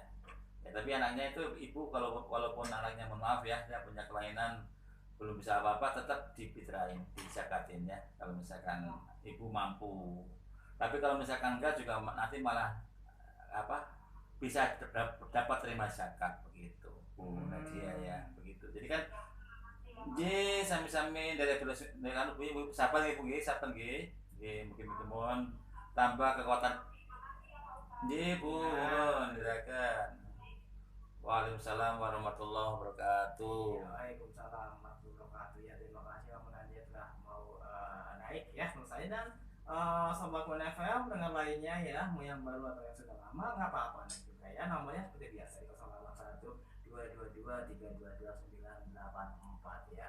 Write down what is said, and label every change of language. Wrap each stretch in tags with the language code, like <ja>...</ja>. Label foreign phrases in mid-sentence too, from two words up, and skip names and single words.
<id>Ya tapi anaknya itu ibu kalau walaupun anaknya mohon maaf ya, dia punya kelainan belum bisa apa-apa, tetap difitrahin, dizakatin ya. Kalau misalkan ibu mampu. Tapi kalau misalkan enggak juga nanti malah bisa dapat terima zakat begitu. Nadia ya begitu. Jadi kan sami-sami dari kan ibu sabar nggih Bu nggih, sabar nggih. Mungkin mohon tambah kekuatan. Nggih Bu, mohon dirakan.</id> <ar>وعليكم السلام ورحمة الله وبركاته. وعليكم السلام ورحمة الله وبركاته.</ar> <id>Ya terima kasih Pak Nadia telah mau naik ya sama saya dan sobat One FM dengan lainnya ya, mau yang baru atau yang sudah lama nggak apa-apa naik juga ya, nomornya seperti biasa di 0812223984 ya.</id>